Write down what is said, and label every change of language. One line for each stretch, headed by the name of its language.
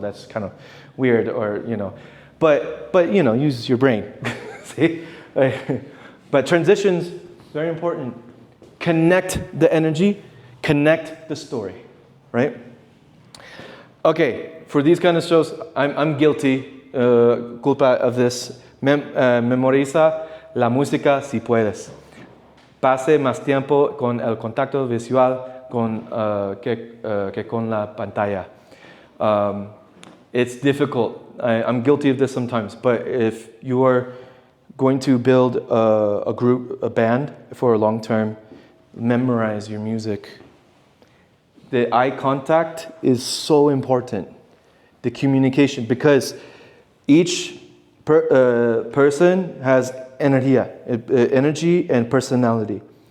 English: That's kind of weird, But use your brain. See? But transitions, very important. Connect the energy, connect the story, right? Okay, for these kind of shows, I'm guilty, culpa of this.
Spanish: Memoriza la música si puedes. Pase más tiempo con el contacto visual que con la pantalla.
English: It's difficult. I'm guilty of this sometimes, but if you are going to build a band for a long term, memorize your music. The eye contact is so important. The communication, because each person has energy and personality.